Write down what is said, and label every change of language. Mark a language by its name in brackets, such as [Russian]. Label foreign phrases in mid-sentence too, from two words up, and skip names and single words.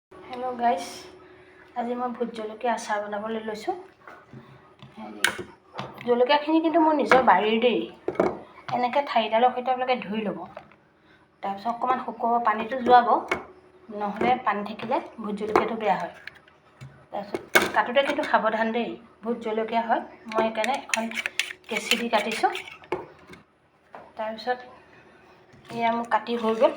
[English] hello guys, [Assamese] আজি মই ভোট জলকীয়া আচাৰ বনাবলৈ লৈছোঁ। জলকীয়াখিনি কিন্তু মোৰ নিজৰ বাৰীৰ देই এনেকৈ ঠাৰিডালৰ সৈতে আপোনালোকে ধুই ল'ব। তাৰপিছত অকণমান শুকুৱাব, পানীটো যোৱাব, নহ'লে পানী থাকিলে ভোট জলকীয়াটো বেয়া হয়। তাৰপিছত কাটোতে কিন্তু সাৱধান দেই, ভোট জলকীয়া হয়। মই সেইকাৰণে এখন কেঁচি দি কাটিছোঁ। তাৰপিছত এয়া মোৰ কাটি হৈ গ'ল।